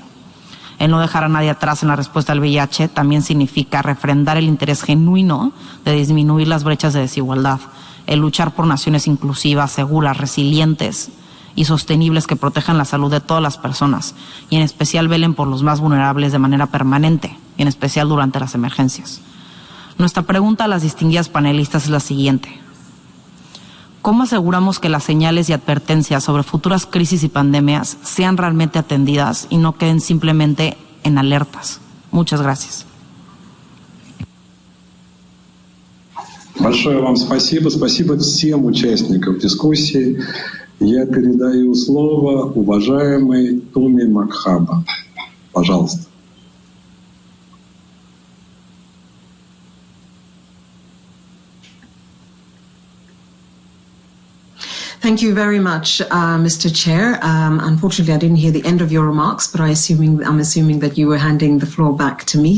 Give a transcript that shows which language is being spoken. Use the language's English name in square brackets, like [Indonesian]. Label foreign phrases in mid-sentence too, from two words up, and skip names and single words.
[Spanish] El no dejar a nadie atrás en la respuesta al VIH también significa refrendar el interés genuino de disminuir las brechas de desigualdad, el luchar por naciones inclusivas, seguras, resilientes y sostenibles que protejan la salud de todas las personas y en especial velen por los más vulnerables de manera permanente y en especial durante las emergencias. Nuestra pregunta a las distinguidas panelistas es la siguiente. ¿Cómo aseguramos que las señales y advertencias sobre futuras crisis y pandemias sean realmente atendidas y no queden simplemente en alertas? Muchas gracias. [Russian] Большое вам спасибо. Спасибо всем участникам дискуссии. Я передаю слово уважаемой Туме Макхаба. Пожалуйста. [English] Thank you very much, Mr. Chair. Unfortunately, I didn't hear the end of your remarks, but I'm assuming that you were handing the floor back to me.